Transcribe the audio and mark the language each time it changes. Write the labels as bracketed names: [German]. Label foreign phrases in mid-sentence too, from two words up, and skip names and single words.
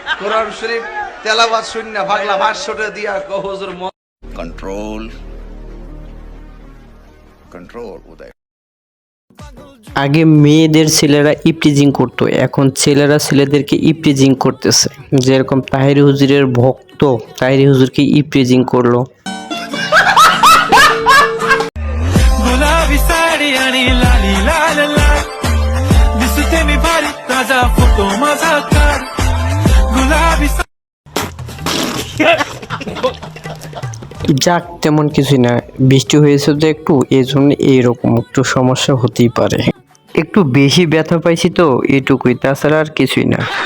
[Bangla] কোরআন শরীফ তেলাওয়াত শূন্য বাংলা ভাষ্যটা দিয়া হুজুর [English] control control Uday [Bangla] আগে মেয়েদের ছেলেরা ইপটিজিং করতো, এখন ছেলেরা ছেলেদেরকে ইপটিজিং করতেছে। যেরকম তাহিরি হুজুরের ভক্ত তাহিরি হুজুরকে ইপটিজিং করলো। [Marathi] गुलाबी साडी आणि लाली लाल लाल दिसते मी भारी ताजा फोटो माझा काढ गुलाबी [Bangla] যাক, তেমন কিছুই না, বৃষ্টি হয়েছে তো একটু, এই জন্য এইরকম একটু সমস্যা হতেই পারে। একটু বেশি ব্যথা পাইছি তো এটুকুই, তাছাড়া আর কিছুই না।